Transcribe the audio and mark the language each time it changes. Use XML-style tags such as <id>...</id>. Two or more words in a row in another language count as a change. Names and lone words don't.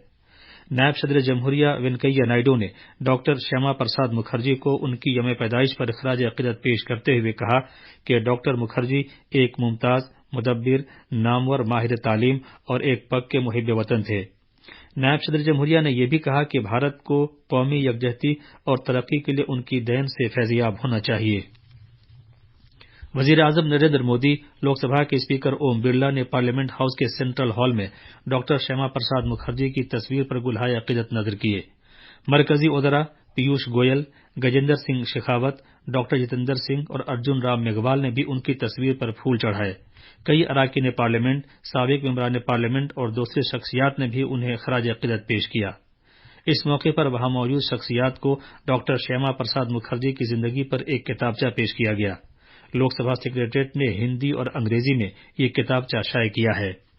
<ur>نائب صدر جمہوریہ وینکیا نائیڈو نے ڈاکٹر شیما پرساد مکھرجی کو ان کی یوم پیدائش پر خراج عقیدت پیش کرتے ہوئے کہا کہ ڈاکٹر مکھرجی ایک ممتاز، مدبر، نامور ماہر تعلیم اور ایک پکے محب وطن تھے۔ نائب صدر جمہوریہ نے یہ بھی کہا کہ بھارت کو قومی یکجہتی اور ترقی کے لیے ان کی دین سے فیضیاب ہونا چاہیے۔ وزیر اعظم نریندر مودی، لوک سبھا کے اسپیکر اوم برلا نے پارلیمنٹ ہاؤس کے سینٹرل ہال میں ڈاکٹر شیما پرساد مکھرجی کی تصویر پر گلہائے عقیدت نظر کیے۔ مرکزی وزراء پیوش گوئل، گجیندر سنگھ شیخاوت، ڈاکٹر جتیندر سنگھ اور ارجن رام میگھوال نے بھی ان کی تصویر پر پھول چڑھائے۔ کئی اراکین پارلیمنٹ، سابق ممبران پارلیمنٹ اور دوسری شخصیات نے بھی انہیں خراج عقیدت پیش کیا۔ اس موقع پر وہاں موجود شخصیات کو ڈاکٹر شیما پرساد مکھرجی کی زندگی پر ایک کتابچہ پیش کیا گیا۔ لوک سبھا سیکریٹریٹ نے ہندی اور انگریزی میں یہ کتابچہ شائع کیا ہے۔</ur>